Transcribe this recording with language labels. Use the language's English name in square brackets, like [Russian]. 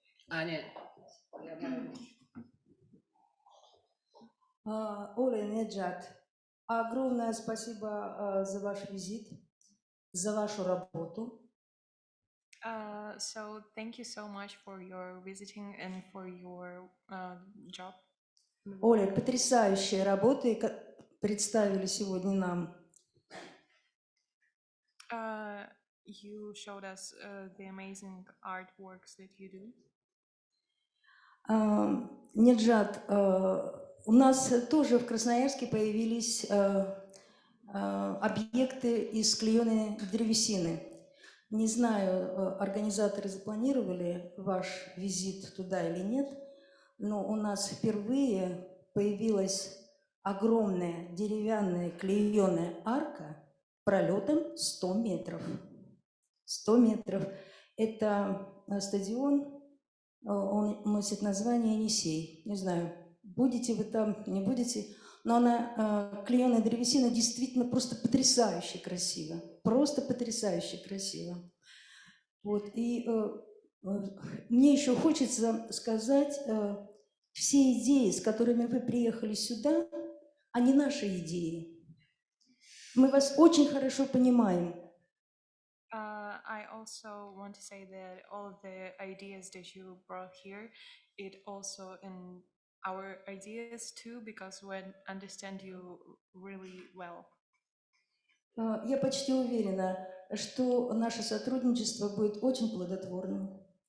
[Russian] Нет. Оля Неджат, огромное спасибо за ваш визит, за вашу работу. [English] So thank you so much for your visiting and for your job. [Russian] Оля, потрясающие работы представили сегодня нам. [English] You showed us the amazing artworks that you do. [Russian] Неджат, у нас тоже в Красноярске появились объекты из клееной древесины. Не знаю, организаторы запланировали ваш визит туда или нет, но у нас впервые появилась огромная деревянная клееная арка пролетом 100 метров. 100 метров. Это стадион, он носит название Енисей. Не знаю, будете вы там, не будете, но она, клееная древесина, действительно просто потрясающе красиво. Просто потрясающе красиво. Вот, и мне еще хочется сказать, все идеи, с которыми вы приехали сюда, они наши идеи. Мы вас очень хорошо понимаем. [English] I also want to say that all of the ideas that you brought here, it also in our ideas too, because we understand you really well. [Russian] Я почти уверена, что наше сотрудничество будет очень плодотворным.